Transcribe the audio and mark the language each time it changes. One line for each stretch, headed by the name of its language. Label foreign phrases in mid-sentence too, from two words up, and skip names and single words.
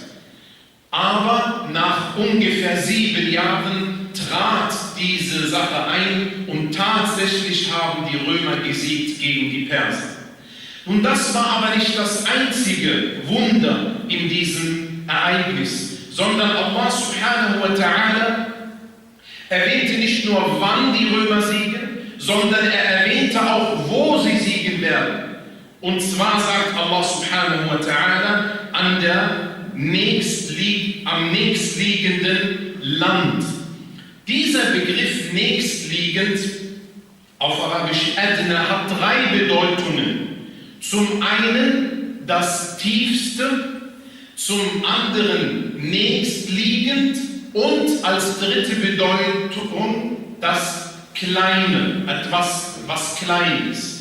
German: Aber nach ungefähr 7 Jahren trat diese Sache ein und tatsächlich haben die Römer gesiegt gegen die Perser. Und das war aber nicht das einzige Wunder in diesem Ereignis, sondern
Arabic: الله سبحانه وتعالى
German: erwähnte nicht nur, wann die Römer siegen, sondern er erwähnte auch, wo sie siegen werden. Und zwar sagt
Arabic: الله سبحانه وتعالى
German: am nächstliegenden Land. Dieser Begriff nächstliegend, auf Arabisch Adna, hat 3 Bedeutungen. Zum einen das Tiefste, zum anderen nächstliegend und als dritte Bedeutung das Kleine, etwas, was klein ist.